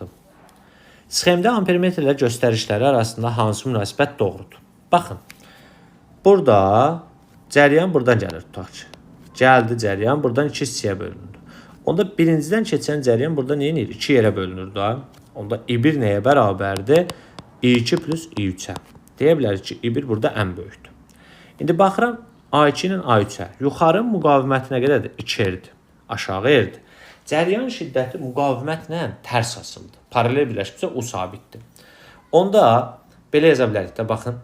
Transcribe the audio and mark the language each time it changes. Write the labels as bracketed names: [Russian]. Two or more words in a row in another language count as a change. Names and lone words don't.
[Azerbaijani] Sxemdə ampermetr ilə göstərişləri arasında hansı münasibət doğrudur? Baxın. Burada cəryan buradan gəlir, tutaq ki. Gəldi cəryan, buradan 2 hissəyə bölünür. Onda birincidən keçən cəryan burada nə edir? 2 yerə bölünür da. Onda I1 nəyə bərabərdir? I2 plus I3-ə. Deyə bilərik ki, I1 burada ən böyükdür. İndi baxıram A2 ilə A3-ə. Yuxarı müqavimət nə qədərdir? 2 erdir. Aşağı erdir. Cəryan şiddəti müqavimətlə tərs asıldı. Paralel birləşibsə o sabitdir. Onda belə yaza bilərik də, baxın.